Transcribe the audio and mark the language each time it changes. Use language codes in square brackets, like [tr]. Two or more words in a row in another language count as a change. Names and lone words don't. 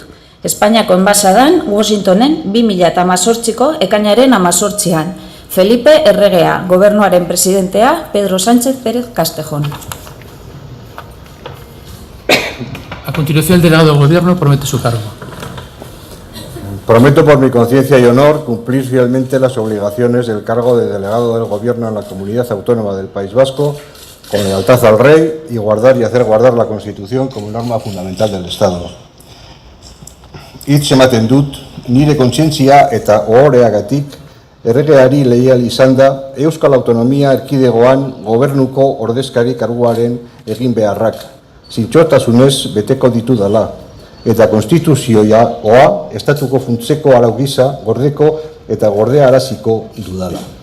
[eu] Espainiako enbasadan Washingtonen 2018ko ekainaren 18ean. Felipe Erregea, Gobernuaren presidentea, Pedro Sánchez Pérez Castejón. [es] A continuación, el delegado del Gobierno promete su cargo. Prometo por mi conciencia y honor cumplir fielmente las obligaciones del cargo de delegado del Gobierno en la Comunidad Autónoma del País Vasco, con lealtad al Rey y guardar y hacer guardar la Constitución como norma fundamental del Estado. [eu] Hitz ematen dut, nire kontzientzia eta ohoreagatik erregeari leial izan da Euskal Autonomia Erkidegoan gobernuko ordezkari karguaren egin beharrak, zintzotasunez beteko ditudala, eta konstituzioa oa estatuko funtseko arau gisa gordeko eta gordearaziko dudala.